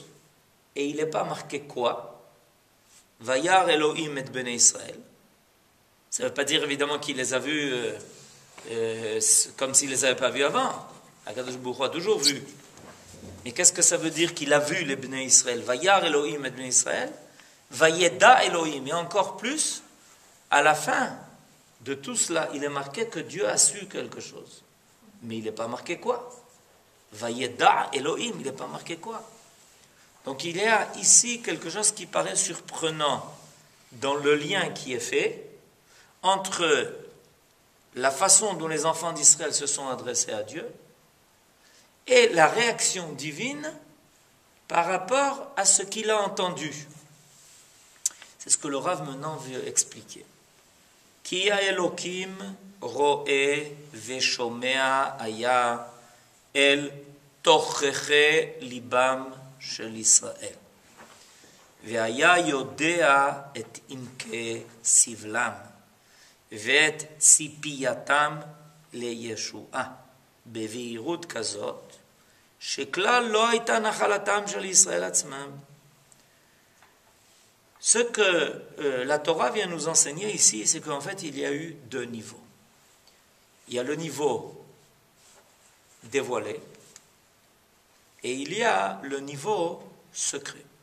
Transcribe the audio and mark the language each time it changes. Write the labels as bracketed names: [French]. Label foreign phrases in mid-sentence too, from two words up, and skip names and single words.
[French] Et il n'est pas marqué quoi? [Hebrew] וירא אלהים את בני ישראל. [French] Ça ne veut pas dire évidemment qu'il les a vus comme s'il ne les avait pas vus avant. [Hebrew] הקדוש ברוך הוא [French] a toujours vu. Mais qu'est-ce que ça veut dire qu'il a vu les [Hebrew] בני ישראל? וירא אלהים את בני ישראל. וידע אלהים. [French] Et encore plus, à la fin de tout cela, il est marqué que Dieu a su quelque chose. Mais il n'est pas marqué quoi? [Hebrew] וידע אלהים. [French] Il n'est pas marqué quoi? Donc il y a ici quelque chose qui paraît surprenant dans le lien qui est fait entre la façon dont les enfants d'Israël se sont adressés à Dieu et la réaction divine par rapport à ce qu'il a entendu. C'est ce que le Rav maintenant veut expliquer. [Hebrew] כי אלוקים רואה ושומע היה אל תוך תוכי ליבם של ישראל. והיה יודע את עמקי סבלם, ואת ציפייתם לישועה בבהירות כזאת, שכלל לא הייתה נחלתם של ישראל עצמם. [French] Ce que la Torah vient nous enseigner ici, c'est qu'en fait, il y a eu deux niveaux. Il y a le niveau dévoilé et il y a le niveau secret.